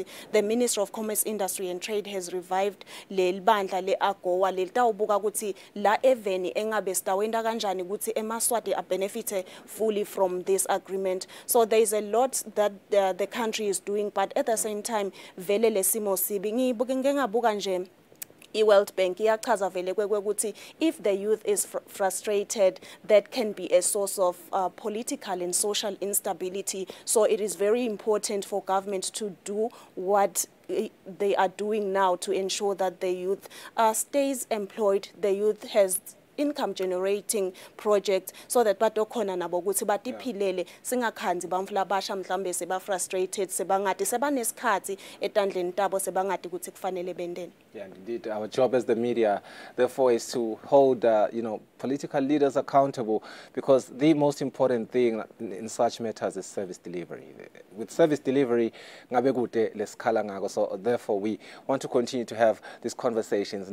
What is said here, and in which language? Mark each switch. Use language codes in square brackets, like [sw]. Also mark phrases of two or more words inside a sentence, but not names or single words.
[en] The Ministry of Commerce, Industry and Trade has revived [ss] le bandla le AGOA lelitawubuka ukuthi la eveni engabe sitawenda kanjani ukuthi emaswati [en] benefit fully from this agreement. So there is a lot that the country is doing, but at the same time [ss] vele lesimo sibi ngibuka nje i-World Bank iyachaza vele kwekuthi [en] if the youth is frustrated, that can be a source of political and social instability. So it is very important for government to do what they are doing now to ensure that the youth stays employed, the youth has income generating project, so that [ss] batokhona nabo ukuthi batiphilele singakhanzi bamfula basha mhlambe seba frustrated sebangati sebanesikhathi etandleni tabo sebangati ukuthi kufanele bendeni. [en] Yeah, indeed. Our job as the media, therefore, is to hold, political leaders accountable, because the most important thing in such matters is service delivery. With service delivery, so therefore, we want to continue to have these conversations.